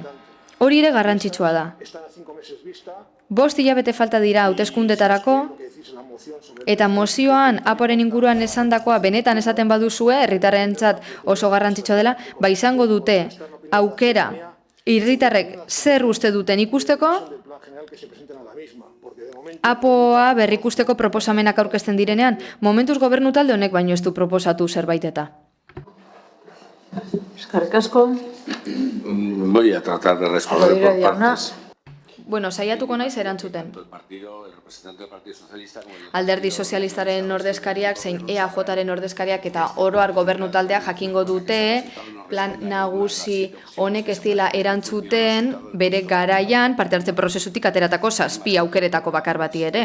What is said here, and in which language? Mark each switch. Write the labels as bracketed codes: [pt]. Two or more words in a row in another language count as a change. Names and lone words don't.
[eu] Hori ere garrantzitsua da. 5 hilabete falta dira hauteskundetarako, eta mozioan aporen inguruan esandakoa benetan esaten baduzue, herritarrentzat oso garrantzitsua dela, ba izango dute aukera herritarrek zer uste duten ikusteko, apoa berrikusteko proposamenak aurkezten direnean, momentuz gobernu talde honek baino ez du proposatu zerbait eta. Eskerrik asko. [es] Voy a tratar de responder por partes. [eu] Bueno, saiatuko naiz erantzuten. Alderdi sozialistaren ordezkariak zein EAJaren ordezkariak eta oroar gobernu taldea jakingo dute plan nagusi honek ez dela erantzuten bere garaian parte hartze prozesutik ateratako 7 aukeretako bakar bati ere.